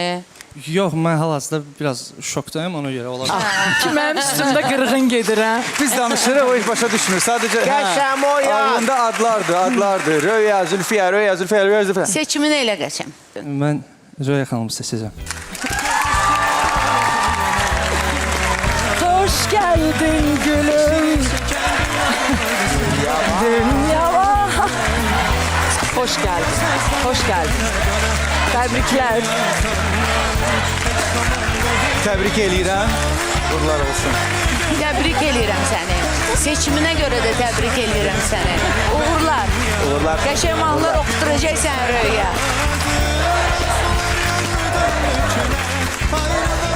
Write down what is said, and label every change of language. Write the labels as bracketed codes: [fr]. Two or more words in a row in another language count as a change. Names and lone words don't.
[az] Yox, mən hal-hazırda biraz şokdayım, ona görə ola bilər. Ki mənim üstümdə qırğın gedir, hə? Biz danışırıq, o heç başa düşmür. Sadəcə Qəşəm o ya. ağlında adlardır. Röya, Zülfiyə, Röya, Zülfiyə, Röya, Zülfiyə. Seçimini elə qəşəm. Mən Röya xanımı seçəcəm. [tr] Hoş geldin gülüm. Dünyama. Hoş geldin. Hoş geldin. Tebrikler. [az] Təbrik eləyirəm. Uğurlar olsun. Təbrik eləyirəm səni. Seçiminə görə də təbrik eləyirəm səni. Uğurlar. Uğurlar. Qəşəmanlar oxuturacaq səni Röya.